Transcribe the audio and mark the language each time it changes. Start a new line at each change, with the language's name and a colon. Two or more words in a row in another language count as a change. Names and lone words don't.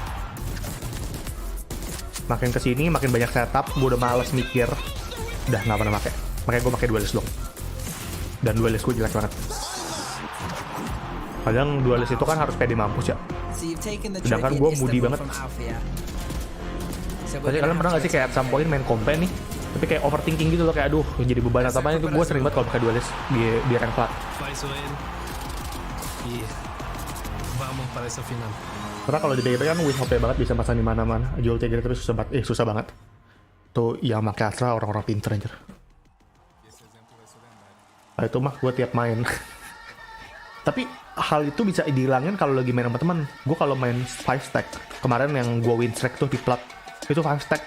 Indonesian: Makin kesini makin banyak setup, gue udah males mikir, udah nggak pernah pakai. Makanya gue pakai duelist dong. Dan duelist gue jelek banget. Kadang duelist itu kan harus pede mampus ya. Sedangkan gue moody banget. Tapi kalian pernah nggak sih kayak
English: at some point
Indonesian: main kompen nih, Tapi kayak overthinking gitu loh, kayak aduh jadi beban atau apa itu gue sering banget kalau pakai duelist di rank plat.
Spanish: Vamos para esa final.
Indonesian: Karena kalau di PvP kan win OP banget, bisa pasang di mana-mana. Jual tiga tapi susah banget. Tuh yang pakai Astra orang-orang pinter anjir. Nah, itu mah gue tiap main. Tapi hal itu bisa dihilangin kalau lagi main sama teman. Gue kalau main 5 stack kemarin yang gue
English: win streak
Indonesian: tuh di plat itu 5 stack.